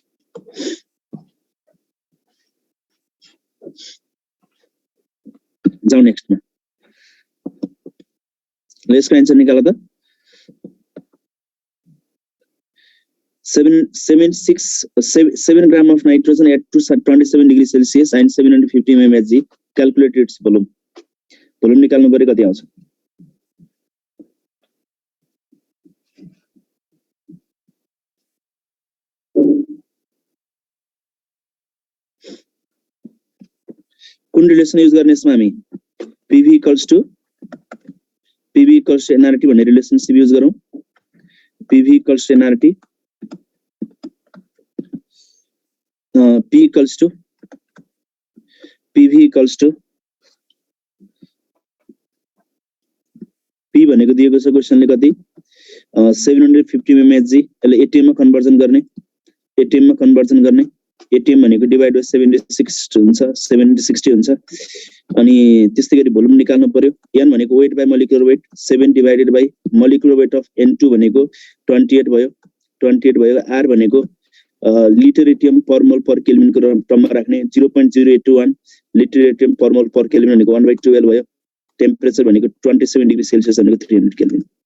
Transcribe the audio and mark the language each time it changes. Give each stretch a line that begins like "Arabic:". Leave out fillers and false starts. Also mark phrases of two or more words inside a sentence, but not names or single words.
Nepali: जाऊ नेक्स्ट मा यसको आन्सर निकाल त
English: 7 gram of nitrogen at 27 degree Celsius and 750 mmHg calculate its volume volume
Nepali: निकाल्नु पर्यो कति आउँछ कुन
English: relation use
Nepali: गर्ने यसमा हामी
English: PV equals to
Nepali: nRT भन्ने
English: relationship use
Nepali: गरौँ
English: PV equals to nRT P equals to PV equals to P
Nepali: भनेको दिएको छ क्वेशनले कति 750 mmHg यसले ATM मा कन्भर्जन गर्ने ATM भनेको
English: divide by
Nepali: 76 हुन्छ 760 हुन्छ अनि त्यस्तै गरी भोल्युम निकाल्नु पर्यो n भनेको
English: weight by molecular weight 7 divided by molecular weight of N2
Nepali: भनेको 28 भयो R भनेको
English: litre ATM per mole per kelvin
Nepali: को टर्ममा राख्ने 0.0821
English: litre ATM per mole per kelvin
Nepali: भनेको 1/12 भयो टेम्परेचर भनेको 27
English: degree Celsius
Nepali: भनेको 300 केल्भिन